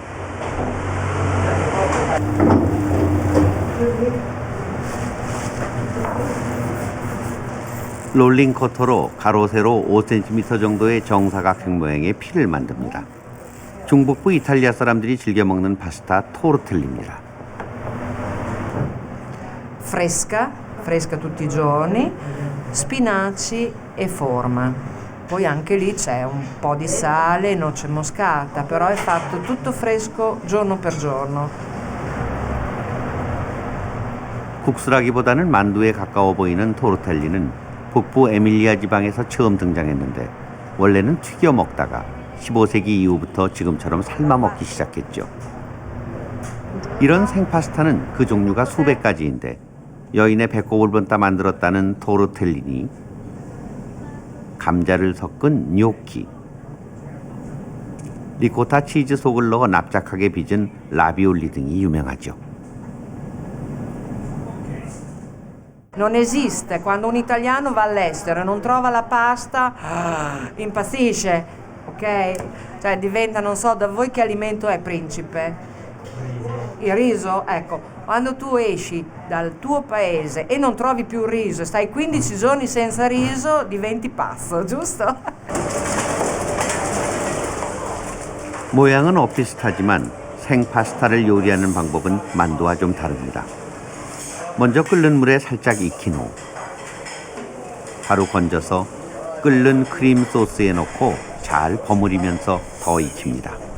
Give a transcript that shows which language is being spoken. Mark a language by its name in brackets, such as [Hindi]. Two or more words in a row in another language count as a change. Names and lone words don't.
[Korean] 롤링 커터로 가로 세로 5cm 정도의 정사각형 모양의 피를 만듭니다. 중북부 이탈리아 사람들이 즐겨 먹는 파스타 토르텔리입니다. [Italian] fresca tutti i giorni, spinaci e forma. Poi anche lì c'è un po' di sale, noce moscata, però è fatto tutto fresco giorno per giorno. [Korean] 국수라기보다는 만두에 가까워 보이는 토르텔리는 북부 에밀리아 지방에서 처음 등장했는데 원래는 튀겨 먹다가 15세기 이후부터 지금처럼 삶아 먹기 시작했죠. 이런 생파스타는 그 종류가 수백 가지인데 여인의 배꼽을 본따 만들었다는 토르텔리니, 감자를 섞은 뇨키, 리코타 치즈 속을 넣어 납작하게 빚은 라비올리 등이 유명하죠. [Italian] Non esiste, quando un italiano va all'estero e non trova la pasta, impazzisce, ok? Cioè diventa, non so da voi che alimento è, principe. Il riso, ecco, quando tu esci dal tuo paese e non trovi più il riso e stai 15 giorni senza riso, diventi pazzo, giusto? [Korean] 모양은 엇비슷하지만 생파스타를 요리하는 방법은 만두와 좀 다릅니다. 먼저 끓는 물에 살짝 익힌 후 바로 건져서 끓는 크림 소스에 넣고 잘 버무리면서 더 익힙니다.